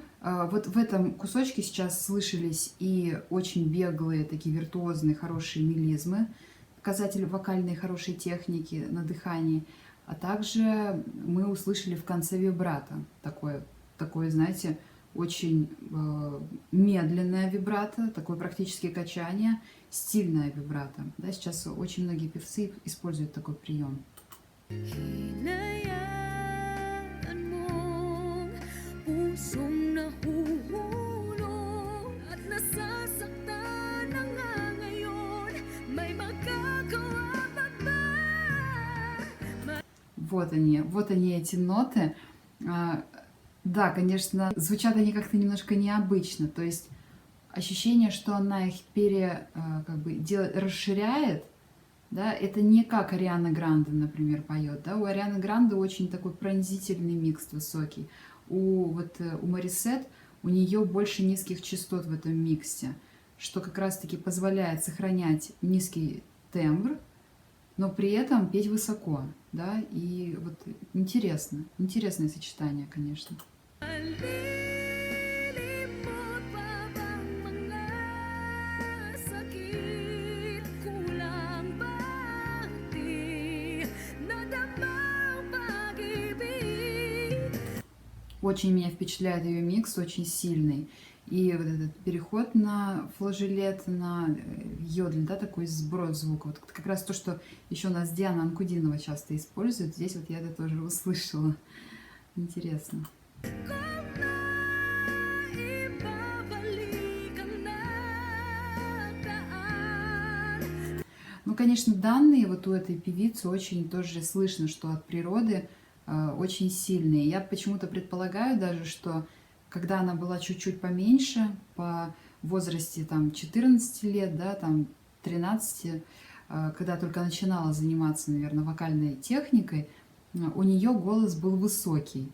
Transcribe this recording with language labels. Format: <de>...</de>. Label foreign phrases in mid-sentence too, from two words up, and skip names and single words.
<ru>Вот в этом кусочке сейчас слышались и очень беглые, такие виртуозные, хорошие мелизмы, показатель вокальной хорошей техники на дыхании, а также мы услышали в конце вибрато, такое, знаете, очень медленная вибрато, такое практически качание, стильная вибрато. Да, сейчас очень многие певцы используют такой прием.</ru> <tl>Hinayaan mong pusong nahuhulog at nasasaktan na nga ngayon. May magagawa pa ba?</tl> <ru>Вот они эти ноты. Да, конечно, звучат они как-то немножко необычно, то есть ощущение, что она их расширяет, да, это не как Ариана Гранде, например, поет, да, у Арианы Гранде очень такой пронзительный микс высокий, у Марисет у нее больше низких частот в этом миксе, что как раз-таки позволяет сохранять низкий тембр, но при этом петь высоко, да, и вот интересное сочетание, конечно.</ru> <tl>Malilimot pa bang mga sakit? Kulang bang di nadama ang pag-ibig?</tl> <ru>Очень меня впечатляет ее микс, очень сильный. И вот этот переход на флажолет, на йодль, да, такой сброс звука. Вот как раз то, что еще у нас Диана Анкудинова часто использует. Здесь вот я это тоже услышала. Интересно.</ru> <tl>Kung naibabalik ang nakaraan.</tl> <ru>Ну, конечно, данные вот у этой певицы очень тоже слышно, что от природы очень сильные. Я почему-то предполагаю даже, что когда она была чуть-чуть поменьше, по возрасте там 14 лет, да, там 13, когда только начинала заниматься, наверное, вокальной техникой, у нее голос был высокий.</ru>